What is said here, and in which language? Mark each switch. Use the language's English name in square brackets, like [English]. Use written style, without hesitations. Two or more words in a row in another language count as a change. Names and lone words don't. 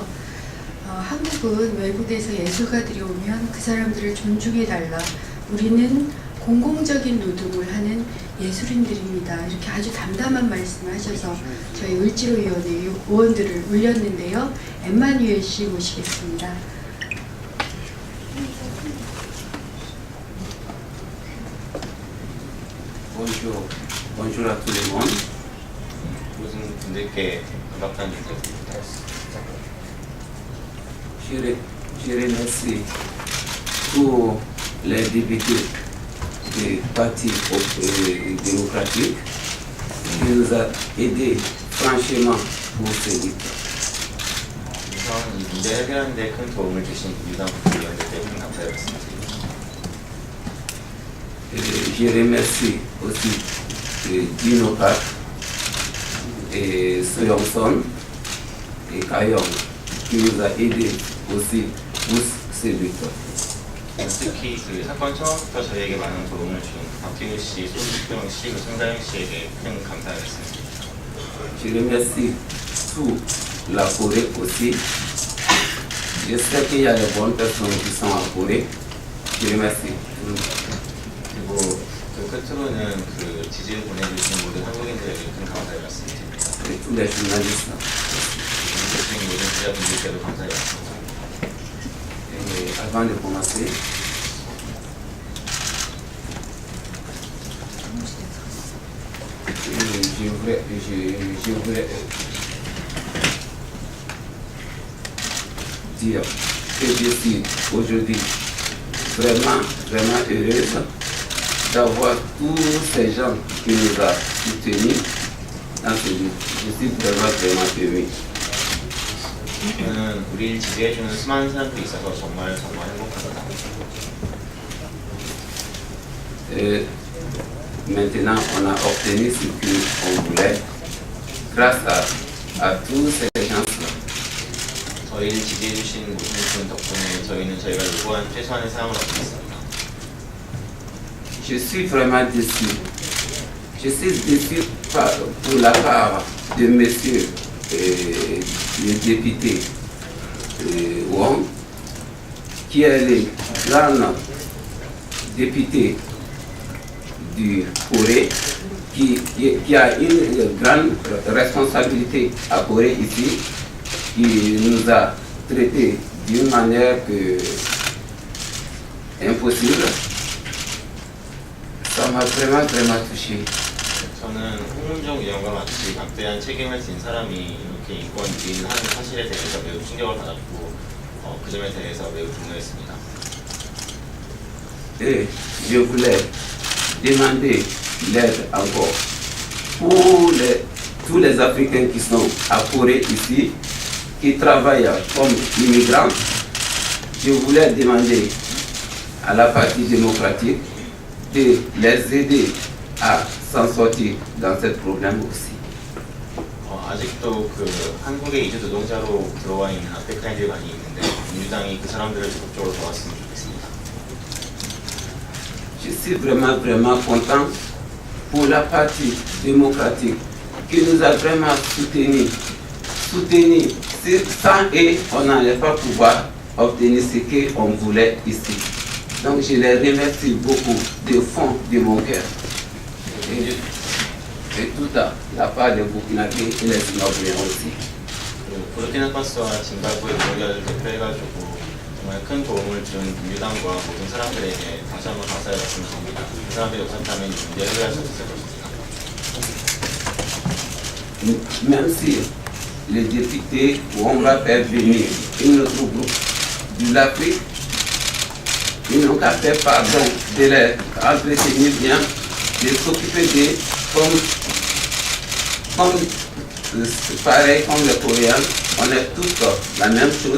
[Korean] 한국은 외국에서 예술가들이 오면 그 사람들을 존중해달라. 우리는 공공적인 노동을 하는 예술인들입니다. 이렇게 아주 담담한 말씀을 하셔서 저희 을지로위원회 의원들을 울렸는데요. 엠마뉴엘 씨 모시겠습니다. [French] Bonjour à tout le monde. [Korean] 모든 분들께 반갑다는 인사드립니다. [French] Je remercie tous les députés du Parti démocratique qui nous a aidés franchement pour ce lutte. [Korean] 우선 이 문제 해결하는 데 큰 도움을 주신 유당 국회의원들께 큰 감사의 말씀드립니다. [French] Je remercie aussi Dino Park et Soyongson et Kayong qui nous a aidés aussi pour ce lutte. [Korean] 특히 그 사건 처음부터 저희에게 많은 도움을 준 박진우 씨, 손수경 씨, 손다영 씨에게 큰 감사의 말씀드립니다. [French] Je remercie toute la Corée aussi. J'espère qu'il y a de bonnes personnes qui sont en Corée. Je remercie. [Korean] 그리고 그 끝으로는 그 지지를 보내주신 모든 한국인들에게 큰 감사의 말씀드립니다. [French] Et tous les journalistes. [Korean] 주신 모든 기자분들께도 감사의 말씀드립니다. [French] Et avant de commencer, je voudrais dire que je suis aujourd'hui vraiment heureuse d'avoir tous ces gens qui nous ont soutenus dans ce livre. Je suis vraiment heureux. [Korean] 저는 우리를 지지해주는 수많은 사람들이 있어서 정말 행복합니다. [French] Et maintenant, on a obtenu ce qu'on voulait grâce à tous ces gens-là. [Korean] 저희를 지지해주신 모든 분 덕분에 저희는 저희가 요구한 최소한의 사항을 얻었습니다. [French] Je suis vraiment déçu. Je suis déçu pour la part de monsieur le député Wong, qui est le grand député du Corée, qui a une grande responsabilité à Corée ici. qui nous a traités d'une manière impossible, ça m'a vraiment touché. [Korean] 저는 홍문종 의원과 같이 막대한 책임을 진 사람이 이렇게 인권 유린하는 사실에 대해서 매우 충격을 받았고 그 점에 대해서 매우 분노했습니다. [French] Et je voulais demander l'aide encore pour tous les Africains qui sont à Corée ici, qui travaillent comme immigrants. Je voulais demander à la partie démocratique de les aider à s'en sortir dans ce problème aussi. [Korean] 아직도 그 한국에 이주 노동자로 들어와 있는 아프리카인들이 많이 있는데 민주당이 그 사람들을 적극적으로 도왔으면 좋겠습니다. [French] Je suis vraiment content pour la partie démocratique qui nous a vraiment soutenus. Sans eux, on n'allait pas pouvoir obtenir ce qu'on voulait ici. Donc je les remercie beaucoup du fond de mon cœur. Et tout la part des Burkinabés et les Zimbabwéens aussi. [Korean] 부르키나파소와 짐바브웨 노동자를 대표해가지고 정말 큰 도움을 준 민주당과 모든 사람들에게 다시 한번 감사의 말씀을 드립니다. 그 사람들이 없었다면 이 문제를 해결할 수 없었을 것입니다. [French] Même si les députés vont faire venir un autre groupe de l'Afrique, ils n'ont qu'à faire pardon de les entretenir bien, de s'occuper d'eux pareil comme les Coréens, on est tous la même chose.